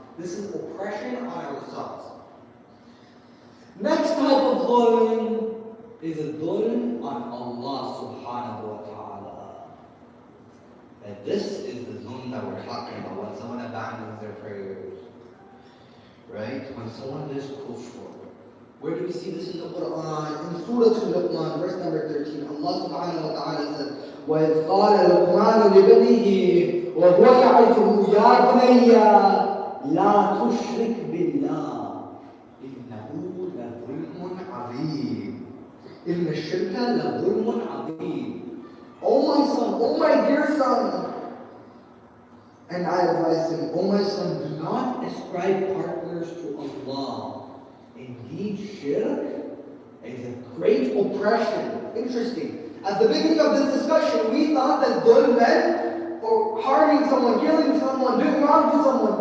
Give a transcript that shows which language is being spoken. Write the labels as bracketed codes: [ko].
[en] This is oppression on ourselves. Next type of dhulm is a dhulm on Allah subhanahu wa ta'ala. And this is the dhulm that we're talking about when someone abandons their prayers. Right? When someone does kufr. Where do we see this in the Quran? In Surah Al-Luqman, verse number 13, Allah subhanahu wa ta'ala said, [ar] وَإِذْ قَالَ لُقْمَانُ لِبَنِيهِ وَهُوَ يَعِظُهُ يَا بُنَيَّ لَا تُشْرِكْ بِاللَّهِ إِنَّهُ لَظُلْمٌ عَظِيمٌ إِنَّ الشِّرْكَ لَظُلْمٌ عَظِيمٌ. [en] O my son, O my dear son, and I advise him, O my son, do not ascribe partners to Allah. Indeed, shirk is a great oppression. Interesting. At the beginning of this discussion, we thought that dhulm meant or harming someone, killing someone, doing wrong to someone.